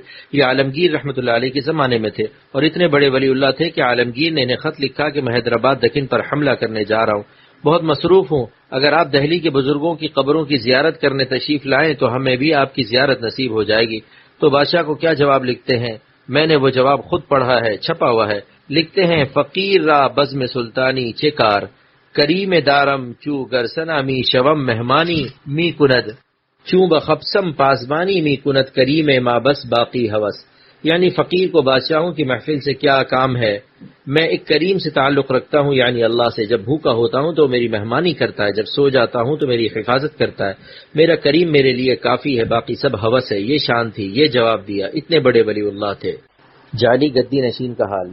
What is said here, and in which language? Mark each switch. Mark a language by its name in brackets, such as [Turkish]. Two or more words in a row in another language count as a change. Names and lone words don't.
[Urdu] یہ عالمگیر رحمۃ اللہ علیہ کے زمانے میں تھے اور اتنے بڑے ولی اللہ تھے کہ عالمگیر نے انہیں خط لکھا کہ میں حیدرآباد دکن پر حملہ کرنے جا رہا ہوں، بہت مصروف ہوں، اگر آپ دہلی کے بزرگوں کی قبروں کی زیارت کرنے تشریف لائیں تو ہمیں بھی آپ کی زیارت نصیب ہو جائے گی۔ تو بادشاہ کو کیا جواب لکھتے ہیں؟ میں نے وہ جواب خود پڑھا ہے، چھپا ہوا ہے۔ لکھتے ہیں، [Persian] فقیر را بزم سلطانی چکار، کریم دارم چو گرسنا می شوم مہمانی می کند، چوں بخبسم پاسبانی می کند کریم ما بس باقی ہوس۔ [Urdu] یعنی فقیر کو بادشاہوں کی محفل سے کیا کام ہے؟ میں ایک کریم سے تعلق رکھتا ہوں، یعنی اللہ سے۔ جب بھوکا ہوتا ہوں تو میری مہمانی کرتا ہے، جب سو جاتا ہوں تو میری حفاظت کرتا ہے۔ میرا کریم میرے لیے کافی ہے، باقی سب ہوس ہے۔ یہ شان تھی، یہ جواب دیا۔ اتنے بڑے ولی اللہ تھے۔ جعلی گدی نشین کا حال۔